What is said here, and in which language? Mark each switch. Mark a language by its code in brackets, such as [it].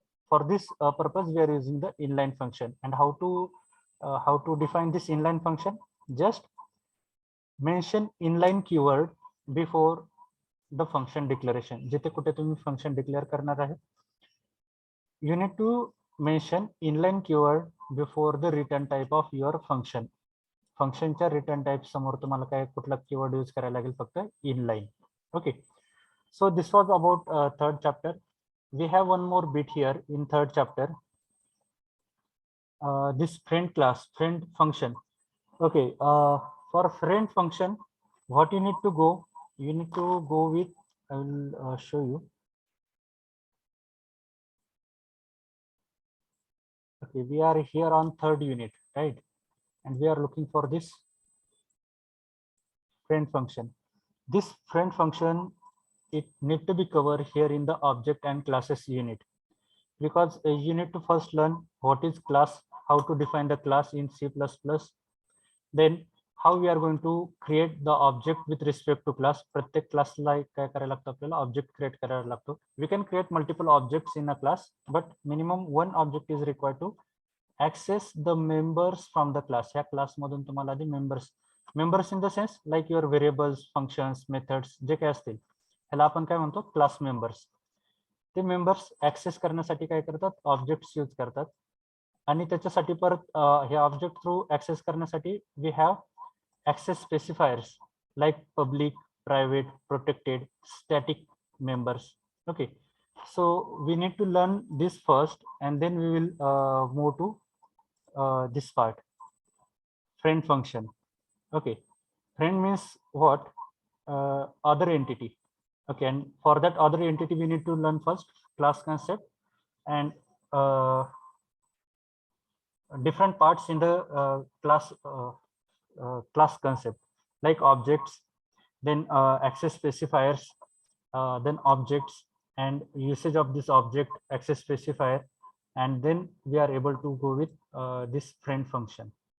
[en] For this purpose we are using the inline function. And how to define this inline function? Just mention inline keyword before the function declaration. [mr] जिथे कुठे तुम्ही function declare करणार आहे, [en] you need to mention inline keyword before the return type of your function. [mr] फंक्शनच्या return type समोर तुम्हाला काय कुठला कीवर्ड यूज करायला लागेल, फक्त inline. [en] Okay, so this was about third chapter. We have one more bit here in third chapter. This friend class, friend function. Okay, for friend function, what you need to go with, I will show you. Okay, we are here on third unit, right? And we are looking for this friend function. This friend function, it need to be covered here in the object and classes unit, because you need to first learn what is class, how to define the class in C++, then how we are going to create the object with respect to class. [mr] प्रत्येक क्लासला काय करायला लागतं आपल्याला, object create करायला लागतो. [en] We can create multiple objects in a class, but minimum one object is required to access the members from the class. [mr] ह्या class मधून तुम्हाला आधी members [en] in the sense like your variables, functions, methods [mr] जे काय असतील ह्याला आपण काय म्हणतो, क्लास मेंबर्स. ते मेंबर्स ऍक्सेस करण्यासाठी काय करतात, ऑब्जेक्ट्स यूज करतात. आणि त्याच्यासाठी परत हे ऑब्जेक्ट थ्रू ऍक्सेस करण्यासाठी [en] We have access specifiers like public, private, protected, static members. Okay, so we need to learn this first and then we will move to this part, friend function. Okay, friend means what? Other entity. Okay, and for that other entity we need to learn first class concept and different parts in the class concept, like objects, then access specifiers, then objects and usage of this object access specifier, and then we are able to go with this friend function.